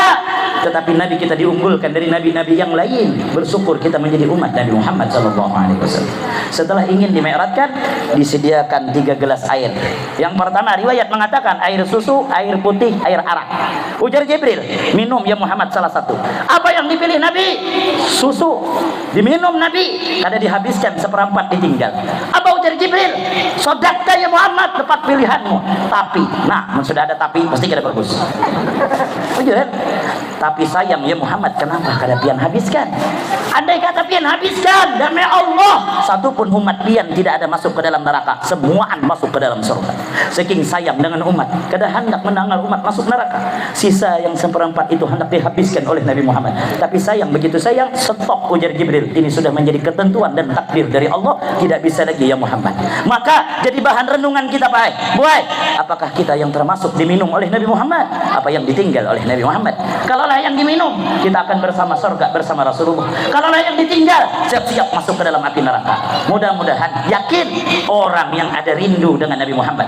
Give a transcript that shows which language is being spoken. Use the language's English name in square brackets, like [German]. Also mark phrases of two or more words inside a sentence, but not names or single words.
[Indonesian] Tetapi Nabi kita diunggulkan dari nabi-nabi yang lain. Bersyukur kita menjadi umat Nabi Muhammad [Arabic] صلى الله عليه وسلم. [Indonesian] Setelah ingin dimi'rajkan, disediakan 3 gelas air. Yang pertama riwayat mengatakan air susu, air putih, air arak. [Banjar] Ujar Jibril, minum ya Muhammad salah satu. [Indonesian] Apa yang dipilih Nabi? Susu. [Banjar] Diminum Nabi, kada dihabiskan seperempat ditinggal. Apa ujar Jibril? [Arabic] صدقت يا محمد, [Banjar] tepat pilihanmu. Tapi, nah sudah ada tapi pasti kada bagus. Ujar, tapi sayang ya Muhammad, kenapa kada pian habiskan? Andai kata pian habiskan, demi Allah, satu pun umat pian tidak ada masuk ke dalam neraka, semuaan masuk ke dalam surga. Saking sayang dengan umat, kada hendak mendengar umat masuk neraka. [Indonesian] Sisa yang seperempat itu hendak dihabiskan oleh Nabi Muhammad. Tapi sayang, begitu sayang, stop ujar Jibril. Ini sudah menjadi ketentuan dan takdir dari Allah, tidak bisa lagi ya Muhammad. Maka jadi bahan renungan kita, Pak. Buai, apakah kita yang termasuk diminum oleh Nabi Muhammad? Apa yang ditinggal oleh Nabi Muhammad? Kalaulah yang diminum, kita akan bersama surga bersama Rasulullah. Kalaulah yang ditinggal, siap-siap masuk ke dalam api neraka. Mudah-mudahan yakin orang yang ada rindu dengan Nabi Muhammad.